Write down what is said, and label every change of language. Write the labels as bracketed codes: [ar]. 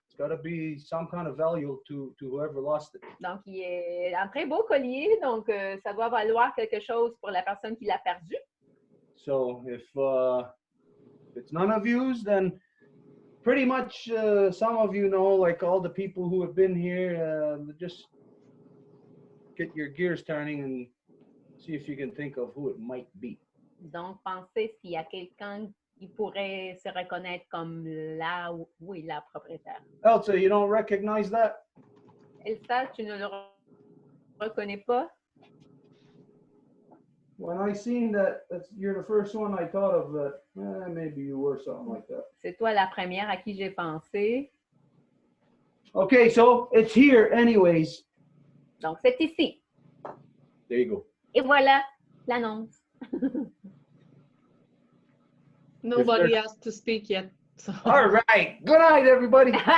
[en] It's got to be some kind of value to whoever lost it. [fr] Donc, il est un très beau collier. Donc, ça doit valoir quelque chose pour la personne qui l'a perdu. [en] So if it's none of yous, then pretty much some of you know, like all the people who have been here, just get your gears turning and see if you can think of who it might be. [fr] Donc, pensez s'il y a quelqu'un qui pourrait se reconnaître comme la propriétaire. [en] Elsa, you don't recognize that? [fr] Elsa, tu ne le reconnais pas? [en] When I seen that, you're the first one I thought of that, maybe you were something like that. [fr] C'est toi la première à qui j'ai pensé. [en] Okay, so it's here anyways. [fr] Donc, c'est ici. [en] There you go. [fr] Et voilà l'annonce. [en] Nobody asked to speak yet. So. All right. Good night, everybody.